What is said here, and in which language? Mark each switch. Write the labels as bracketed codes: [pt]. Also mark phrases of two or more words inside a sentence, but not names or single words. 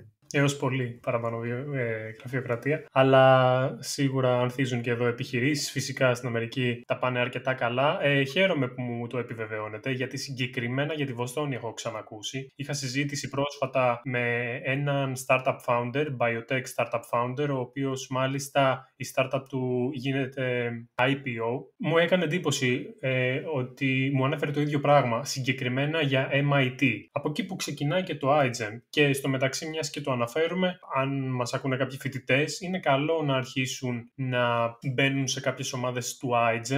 [el] Έως πολύ παραπάνω γραφειοκρατία, αλλά σίγουρα ανθίζουν και εδώ επιχειρήσεις. Φυσικά στην Αμερική τα πάνε αρκετά καλά. Χαίρομαι που μου το επιβεβαιώνετε, γιατί συγκεκριμένα για τη Βοστόνη έχω ξανακούσει. Είχα συζήτηση πρόσφατα με έναν [en] startup founder, biotech startup founder, [el] ο οποίος μάλιστα η startup του γίνεται IPO. Μου έκανε εντύπωση ότι μου ανέφερε το ίδιο πράγμα, συγκεκριμένα για MIT. Από εκεί που ξεκινάει και το iGEM. Και στο μεταξύ, μιας και το αναφέρουμε, αν μας ακούνε κάποιοι φοιτητές, είναι καλό να αρχίσουν να μπαίνουν σε κάποιες ομάδες του iGEM.